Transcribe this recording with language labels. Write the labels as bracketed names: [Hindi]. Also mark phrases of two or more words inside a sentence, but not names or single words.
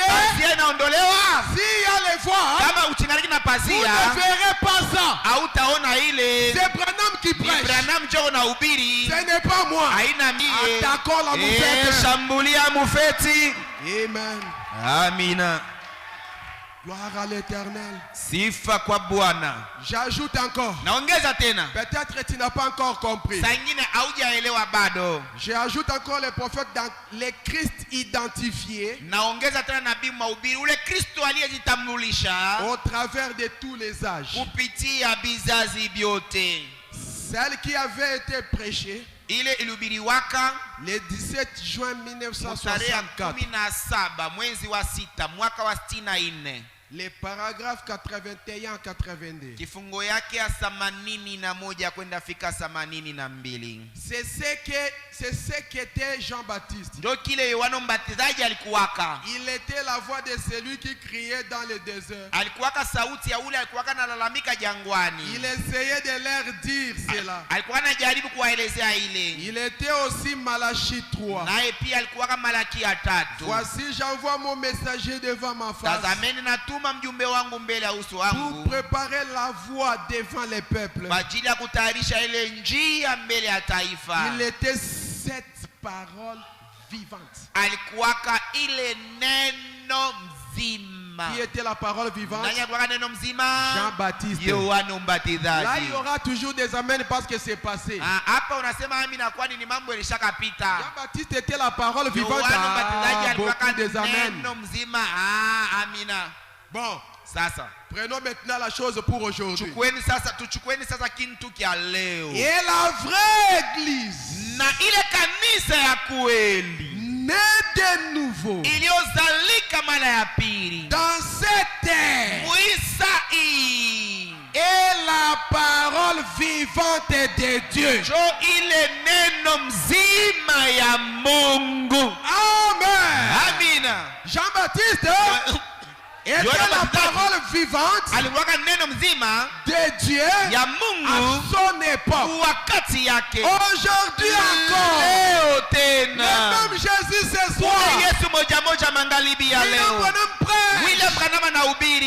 [French] S'il y a les voiles, vous ne verrez pas ça. C'est Branham qui prêche. Ce n'est pas moi. Attaquons la moufette. Amen. [Swahili] Amina. [French] Gloire à l'Éternel. [Swahili] Sifa kwa Bwana. [French] J'ajoute encore. [Swahili] Naongeza tena. [French] Peut-être tu n'as pas encore compris. [Swahili] Sangine haujaelewa bado. [French] J'ajoute encore les prophètes dans les Christ identifiés. [Swahili] Naongeza tena nabii mahubiri ule Kristo aliyejitambulisha [French] au travers de tous les âges. [Swahili] Kupitia bizazi vyote. [French] Celle qui avait été prêchée [Swahili] ile ilihubiriwaka [French] le 17 juin 1964. [Swahili] Mwezi wa 6 mwaka wa 64. [French] Les paragraphes 81-82. [Swahili] Kifungo yake ya 81 kwenda fika 82. [French] C'est ce qu'était Jean-Baptiste. [Swahili] Ndio kile Yohana Mbatizaji alikuwaka. [French] Il était la voix de celui qui criait dans le désert. [Swahili] Alikuwaka sauti ya ule alikuwaka analalamika jangwani. [French] Il essayait de leur dire cela. [Swahili] Alikuwa anajaribu kuwaelezea ile. [French] Il était aussi Malachie 3. [Swahili] Naye pia alikuwaka Malaki 3. [French] Voici j'envoie mon messager devant ma face. [Swahili] Tazameni natuma mjumbe wangu mbele ya uso wangu. [French] Pour préparer la voie devant les peuples. [Swahili] Kwa ajili ya kutayarisha ile njia mbele ya taifa. [French] Il était cette parole vivante. [Swahili] Alikuwaka ile neno mzima. [French] Qui était la parole vivante? [Swahili] Nani alikuwaka neno mzima? [French] Jean-Baptiste. [Swahili] Yohana Mbatizaji. [French] Là il y aura toujours des amens parce que c'est passé. [Swahili] Hapa unasema amina kwani ni mambo yalishakapita. [French] Jean-Baptiste était la parole vivante. [Swahili] Yohana Mbatizaji alikuwaka [French] Beaucoup des amens. [Swahili] neno mzima. Amina. [French] Bon, [Swahili] sasa [French] prenons maintenant la chose pour aujourd'hui. [Swahili] Tuchukueni sasa kintu kia leo. [French] Et la vraie église, [Swahili] na ile kanisa ya kweli, [French] née de nouveau, [Swahili] iliyozalika mara ya pili [French] dans cette terre, et la parole vivante de Dieu. [Swahili] Jo ile neno mzima ya Mungu. [French] Amen. [Swahili] Amina. [French] Jean-Baptiste était la parole vivante de Dieu [Swahili] ya [French] à [Swahili] Mungu [French] son époque. [Swahili] wakati yake. [French] Aujourd'hui encore, [Swahili] Leo [French] le [Swahili] tena [French] même Jésus ce soir, [Swahili] Yesu moja moja magharibi ya leo. William Branham anahubiri